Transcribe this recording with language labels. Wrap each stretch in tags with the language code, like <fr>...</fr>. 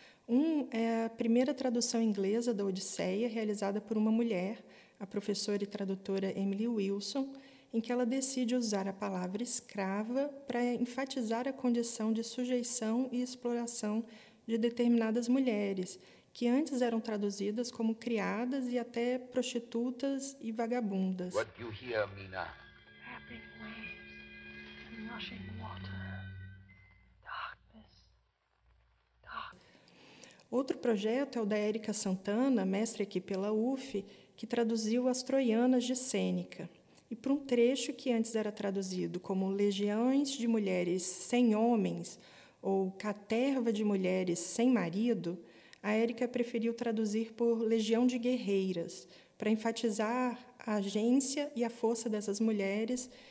<pt>Um é a primeira tradução inglesa da Odisseia, realizada por uma mulher, a professora e tradutora Emily Wilson, em que ela decide usar a palavra escrava para enfatizar a condição de sujeição e exploração de determinadas mulheres, que antes eram traduzidas como criadas e até prostitutas e vagabundas.</pt> <en>What do you hear, Mina? Lapping waves and rushing water. Darkness.</en> <pt>Outro projeto é o da Érica Santana, mestre aqui pela UF, que traduziu As Troianas de Sêneca. E para um trecho que antes era traduzido como Legiões de Mulheres Sem Homens ou Caterva de Mulheres Sem Marido, a Érica preferiu traduzir por Legião de Guerreiras, para enfatizar a agência e a força dessas mulheres</pt>